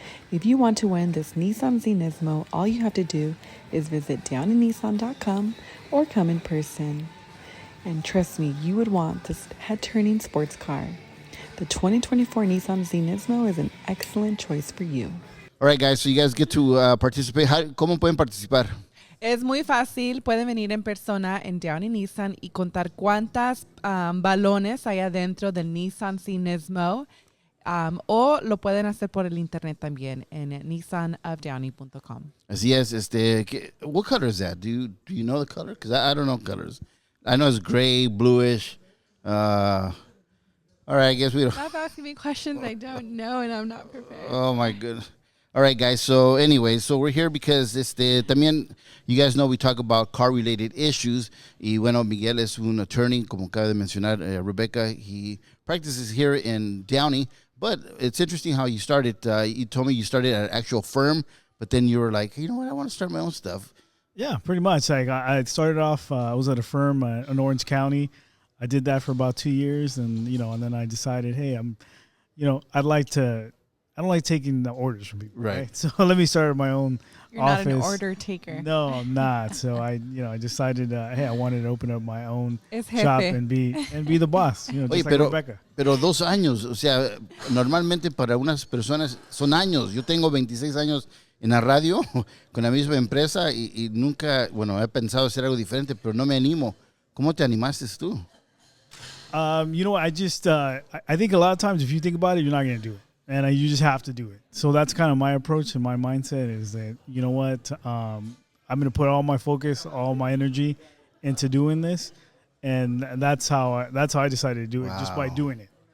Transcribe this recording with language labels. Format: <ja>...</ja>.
<en>If you want to win this Nissan Z Nismo, all you have to do is visit downeynissan.com or come in person. And trust me, you would want this head-turning sports car. The 2024 Nissan Z Nismo is an excellent choice for you. All right, guys, so you guys get to participate.</en> <es>¿Cómo pueden participar? Es muy fácil. Pueden venir en persona en Downey Nissan y contar cuántas balones hay adentro del Nissan Z Nismo. O lo pueden hacer por el internet también en nissanofdowney.com. Así es.</es> <en>What color is that? Do you know the color? Because I don't know colors. I know it's gray, bluish. All right, I guess we don't. Stop asking me questions I don't know and I'm not prepared. Oh, my goodness. All right, guys. So, anyway, we're here because</en> <es>también,</es> <en>you guys know we talk about car-related issues.</en> <es>Y, bueno, Miguel es un attorney, como acaba de mencionar Rebecca.</es> <en>He practices here in Downey. But it's interesting how you started. You told me you started at an actual firm, but then you were like, you know what, I want to start my own stuff. Yeah, pretty much. Like I started off, I was at a firm in Orange County. I did that for about 2 years, and then I decided, hey, I don't like taking the orders from people, right? So let me start my own You're office. not an order taker. No, I'm not. So I decided, hey, I wanted to open up my own</en> <es>Es</es> <en>shop</en> <es>jefe.</es> <en>and be the boss, just</en> <es>Oye,</es> <en>like Rebecca.</en> <es>pero 2 años, o sea, normalmente para unas personas son años. Yo tengo 26 años en la radio con la misma empresa y nunca, he pensado hacer algo diferente, pero no me animo. ¿Cómo te animaste tú?</es> <en>I just I think a lot of times if you think about it, you're not going to do it, and you just have to do it. So that's kind of my approach and my mindset is that I'm going to put all my focus, all my energy into doing this, and that's how I decided to do it, just by doing it.</en>